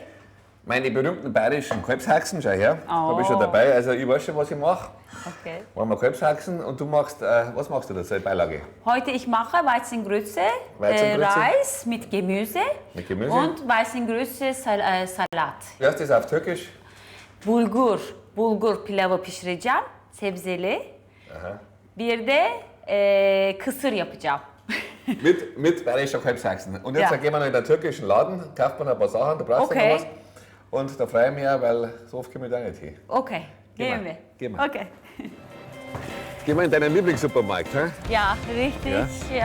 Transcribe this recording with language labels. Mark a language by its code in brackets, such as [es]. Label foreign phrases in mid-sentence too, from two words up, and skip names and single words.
[de] Meine berühmten bayerischen Kalbshaxen, schau her, habe ich schon Oh. dabei. Also ich weiß schon, was ich mache. Okay. Machen wir Kalbshaxen und du machst, was machst du da als Beilage? Heute ich mache Weizengrütze, Weizengrütze. Reis mit Gemüse, Mit Gemüse? und Weizengrütze Salat. Wie heißt das auf Türkisch? [tr] Bulgur pilavı pişireceğim, sebzeli. Bir de kısır yapacağım. [de] Mit bayerischer Kalbshaxen. Und jetzt Ja. gehen wir noch in den türkischen Laden, kauft man ein paar Sachen, da brauchst du Okay. noch was. Und da freue ich mich auch, weil so oft komme ich da nicht hin. Okay, Geh gehen mal, wir. geh mal. Okay. Gehen wir in deinen Lieblingssupermarkt, hä? Ja, richtig. Ja. Ja,